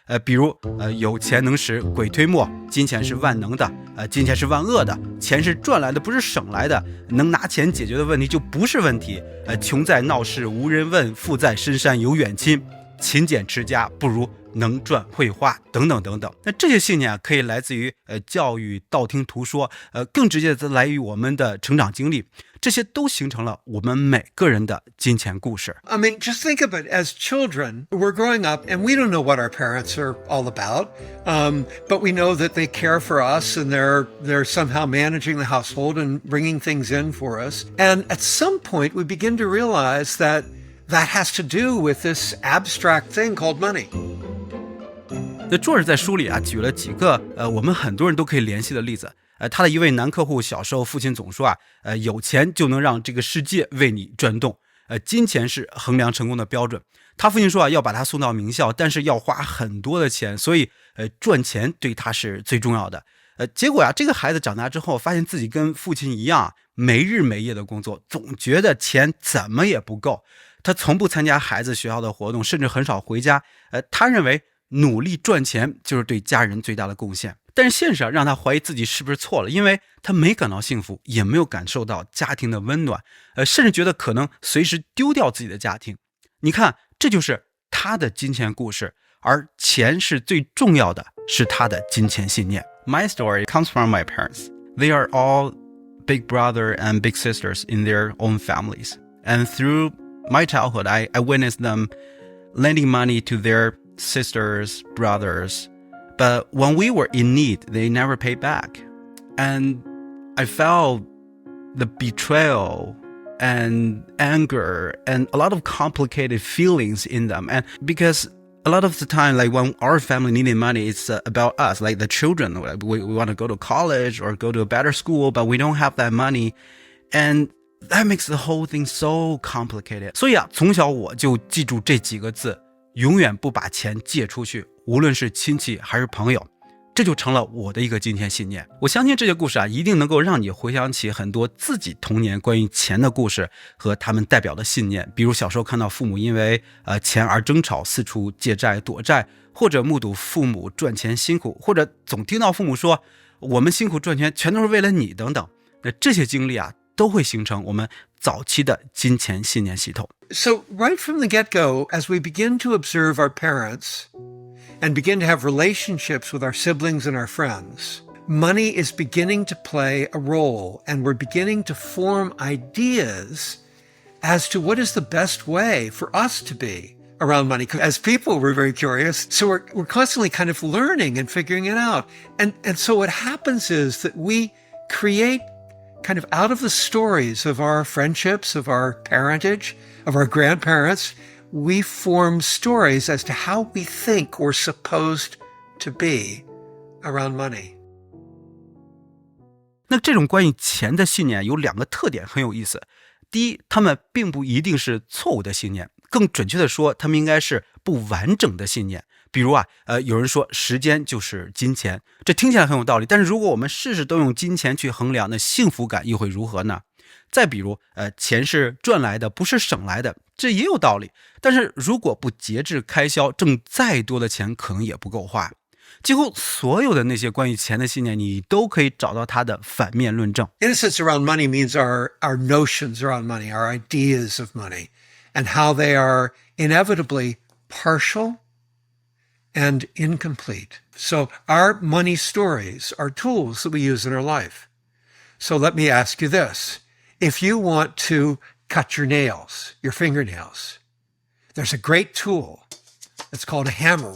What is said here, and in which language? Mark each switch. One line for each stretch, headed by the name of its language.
Chinese: 比如有钱能使鬼推磨，金钱是万能的，金钱是万恶的，钱是赚来的不是省来的，能拿钱解决的问题就不是问题，穷在闹市无人问，富在深山有远亲，勤俭持家不如能赚会花，等等等等。那这些信念可以来自于教育、道听途说，更直接的来于我们的成长经历，这些都形成了我们每个人的金钱故事。
English: I mean, just think of it. As children, we're growing up and we don't know what our parents are all about, but we know that they care for us and they're somehow managing the household and bringing things in for us. And at some point, we begin to realize that has to do with this abstract thing called money.
Chinese: 那作者在书里举了几个我们很多人都可以联系的例子。他的一位男客户小时候父亲总说有钱就能让这个世界为你转动，金钱是衡量成功的标准。他父亲说要把他送到名校，但是要花很多的钱，所以赚钱对他是最重要的。结果这个孩子长大之后发现自己跟父亲一样没日没夜的工作，总觉得钱怎么也不够。他从不参加孩子学校的活动，甚至很少回家。他认为努力赚钱就是对家人最大的贡献。但是现实让他怀疑自己是不是错了，因为他没感到幸福，也没有感受到家庭的温暖，甚至觉得可能随时丢掉自己的家庭。你看，这就是他的金钱故事，而钱是最重要的，是他的金钱信念。
English: My story comes from my parents. They are all big brother and big sisters in their own families. And through my childhood, I witnessed them lending money to their sisters, brothers. But when we were in need, they never paid back. And I felt the betrayal and anger and a lot of complicated feelings in them. And because a lot of the time, like when our family needed money, it's about us, like the children. We want to go to college or go to a better school, but we don't have that money. And that makes the whole thing so complicated.
Chinese: 所以从小我就记住这几个字，永远不把钱借出去，无论是亲戚还是朋友。这就成了我的一个金钱信念。我相信这些故事一定能够让你回想起很多自己童年关于钱的故事和他们代表的信念，比如小时候看到父母因为钱而争吵，四处借债躲债，或者目睹父母赚钱辛苦，或者总听到父母说我们辛苦赚钱全都是为了你等等。那这些经历都会形成我们早期的金钱信念系统。
English: So right from the get-go, as we begin to observe our parents and begin to have relationships with our siblings and our friends, money is beginning to play a role, and we're beginning to form ideas as to what is the best way for us to be around money. As people, we're very curious, so we're constantly kind of learning and figuring it out. And so what happens is that we create kind of out of the stories of our friendships, of our parentage, of our grandparents, we form stories as to how we think we're supposed to be around money.
Chinese: 那这种关于钱的信念有两个特点很有意思。第一，他们并不一定是错误的信念，更准确的说，他们应该是不完整的信念。比如有人说时间就是金钱，这听起来很有道理，但是如果我们事事都用金钱去衡量，那幸福感又会如何呢？再比如钱是赚来的，不是省来的，这也有道理，但是如果不节制开销，挣再多的钱可能也不够花。几乎所有的那些关于钱的信念，你都可以找到它的反面论证。
English: Innocence around money means our notions around money, our ideas of money, and how they are inevitably partial and incomplete. So our money stories are tools that we use in our life. So let me ask you this. If you want to cut your nails, your fingernails, there's a great tool. It's called a hammer.